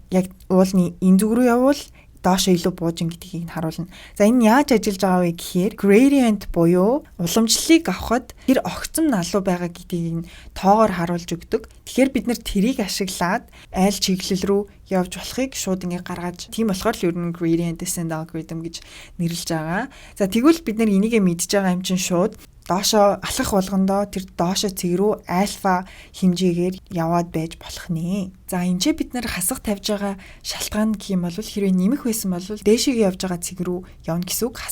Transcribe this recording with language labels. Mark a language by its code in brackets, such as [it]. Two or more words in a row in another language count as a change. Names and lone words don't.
[mn] Яг уулны энэ зүг рүү явбал доошо илүү буужин гэдгийг нь харуулна. За энэ яаж ажиллаж байгаа вэ гэхээр gradient буюу уламжлалыг авахад тэр огцом налуу байгаа гэдгийг нь тоогоор харуулж өгдөг. Тэгэхээр бид нэр тэрийг ашиглаад аль чиглэл рүү явж болохыг шууд ингэ гаргаж тийм болохоор л ер нь [en] gradient descent algorithm [mn] гэж нэрлэж байгаа. За тэгвэл бид нар энийгээ мэдж байгаа юм чинь шууд доошо алхах болгондоо тэр доошо цэг рүү альфа хэмжээгээр яваад байж болох нэ. За энэ ч бид нар хасах тавьж байгаа шалтгаан гэх юм бол хэрвээ нэмэх байсан бол дээшээ явж байгаа цэг рүү явна гэсэн үг.